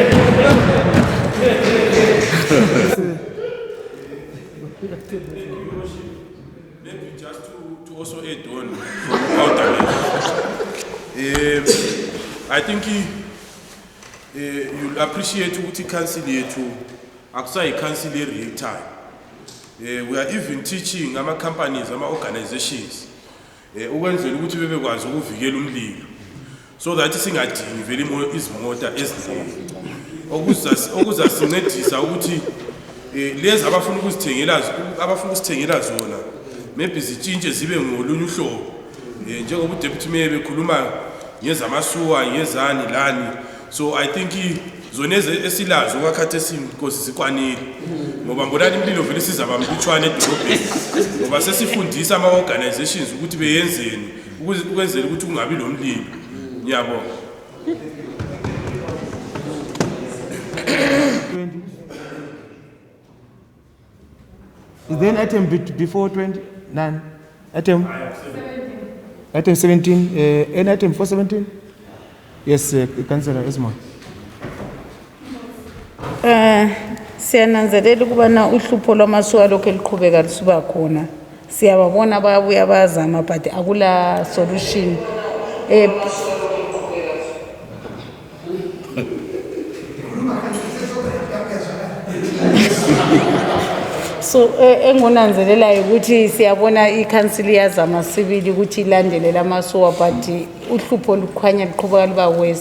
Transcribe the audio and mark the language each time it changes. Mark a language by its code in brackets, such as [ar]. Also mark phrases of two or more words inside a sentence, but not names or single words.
[en] Maybe just to also add on I think you'll appreciate [nd] ukuthi council yethu akusayi council [en] real time. We are even teaching [nd] ama companies, ama organizations ukwenzela ukuthi bebekwazi ukuvikela umlilo [en] so that [nd] singadingi vele izimota eziningi okuzasincedisa ukuthi lezi abafuna ukusithengela zona maybe zitshintshe zibe ngolunye uhlobo njengoba uDeputy Mayor bekhuluma ngezamasuwa ngezani lani. [en] So I think [nd] zona esilazo kwakhathe sinkosi sikwanile ngoba mbonani imlilo vele sizaba mlutshwane edolobheni ngoba sesifundisa ama organizations ukuthi beyenzeni ukwenzela ukuthi kungabi lo mlilo. Ngiyabonga. [en] Is there an item before 20? None. Item 17. Item 17. Any item for 17? Yes, Councillor Esma. [nd] Siyananzelela ukubana uhlupho lwamasuwa lokho eliqhubeka lisuba khona. Siyababona bayabuya bayazama but akula solution. So engonanzelela ukuthi siyabona iCouncil yazama sibili ukuthi ilandele lamasuwa but uhlupho lukhanya liqhubeka liba worse.